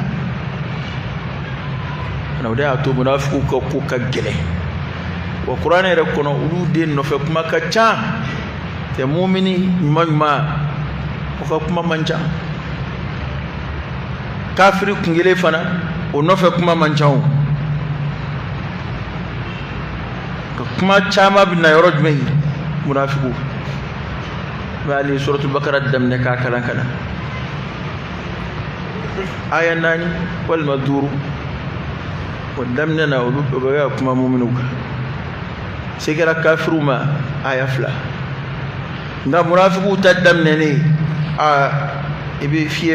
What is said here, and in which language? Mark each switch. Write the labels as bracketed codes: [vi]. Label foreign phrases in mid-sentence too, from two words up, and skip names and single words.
[bm] na wada ato munafiqu ko ka gele wa qur'ana re kono ulu den no fe kuma ka cha te mu'mini ma ko kuma manja kafiri kungele fana o nɔfɛ kuma man ca o kuma caman bɛ na yɔrɔ jumɛn ye munafiku bɛ ali [ar] سورة البقرة [bm] daminɛ k'a kalan kana aya 4 walima 5 o daminɛ na olu bɛ ka kuma mu'minu kan se kɛra kafiru ma aya 2 nka munafiku ta daminɛlen i bɛ fiɲɛ